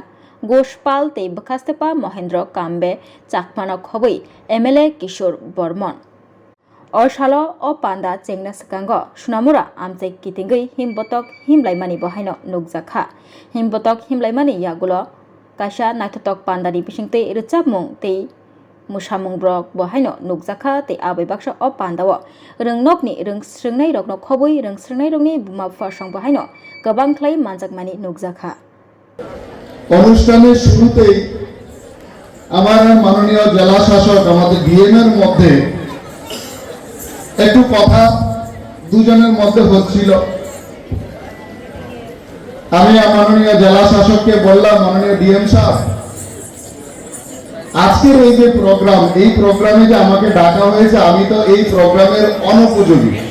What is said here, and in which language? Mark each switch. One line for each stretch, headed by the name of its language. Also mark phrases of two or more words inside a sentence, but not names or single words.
Kok Borok: Goshpal Tei Bakastepa Mohendra Kambe Chakpanok Hoboi MLA Kishore Bormon Orshalo o panda chengna sakango Sunamura amche kitingei himbotok himlaimani bohaino nukjakha himbotok himlaimani yagulo kaisa naithotok panda ni bisingtei rechapmung tei musamung brok bohaino nukjakha tei abai baksa o pandao röngnokni röngsröngnai rokno khoboi röngsröngnai rokni buma phasang bohaino gobang khlai manjakmani nukjakha
Bangla: অনুষ্ঠানের শুরুতেই আমার মাননীয় জেলা শাসক আমাদের ডিএমের মধ্যে একটু কথা দুজনের মধ্যে হচ্ছিল। আমি মাননীয় জেলা শাসককে বললাম, মাননীয় ডিএম সাহেব, আজকের এই যে প্রোগ্রাম, এই প্রোগ্রামে যে আমাকে ডাকা হয়েছে, আমি তো এই প্রোগ্রামের অনুপযোগী।